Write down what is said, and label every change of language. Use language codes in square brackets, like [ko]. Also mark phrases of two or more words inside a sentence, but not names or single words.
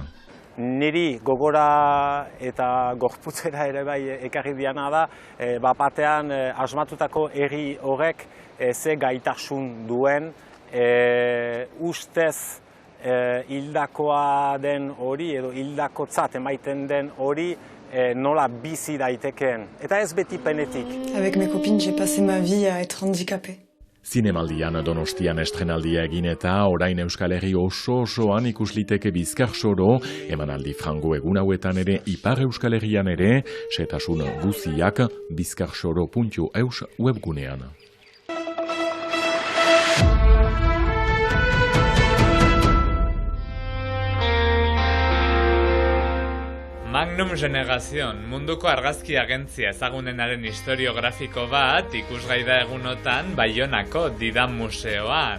[eu] Niri gogora eta gorputzera ere bai ekarri diana da, batean asmatutako herri horrek ze gaitasun duen, ustez hildakoa den hori edo hildakotzat emaiten den hori nola bizi daitekeen. Eta ez beti penetik. [fr] Avec mes copines, j'ai passé ma vie à être handicapée. [eu] Zinemaldian Donostian estrenaldia egin eta orain Euskal Herri osoan ikusliteke Bizkar Soro, emanaldi frango egun hauetan ere Ipar Euskal Herrian ere, xehetasun guziak bizkarsoro.eus webgunean. Magnum Generation, munduko argazki agentzia ezagunenaren historiografiko bat ikusgai da egunotan Baionako Didan Museoan.